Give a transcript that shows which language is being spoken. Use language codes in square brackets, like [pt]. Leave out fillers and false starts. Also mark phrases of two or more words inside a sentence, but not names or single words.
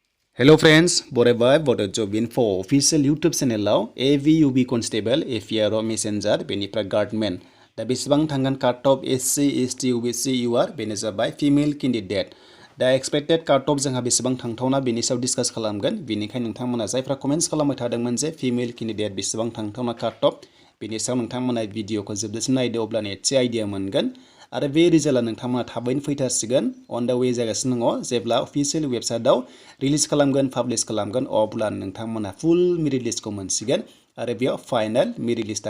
[en] Hello friends, [brx] बरायबाय Bodo Job Info [en] official YouTube channel [brx] AVUB Constable APRO Messenger बेनिफ्राय Guardsman दा बेसेबां थांगोन [en] cut off [brx] SC-ST-OBC-UR बेनो जाबाय [en] female candidate [brx] दा [en] expected cut off [brx] जोंहा बेसेबां थांथावना बेनि सायाव डिसकास खालामगोन बेनिखायनो नोंथांमोना जायफ्रा कमेन्ट्स खालामबाय थादोंमोन जे [en] female candidate [brx] बेसेबां थांथावना [en] cut off [brx] बेनि सायाव नोंथांमोना भिडिअखौ जोबजासिम नायदो अब्लानो एसे आइडिया मोनगोन आरो बे रिजाल्टआ नोंथांमोना थाबैनो फैथारसिगोन अन दा वे जागासिनो दङ जेब्ला [en] official website [brx] रिलिज खालामगोन पाब्लिश खालामगोन अब्ला नोंथांमोना [en] full merit list [brx] मोनसिगोन आरो बेयाव [en] final merit list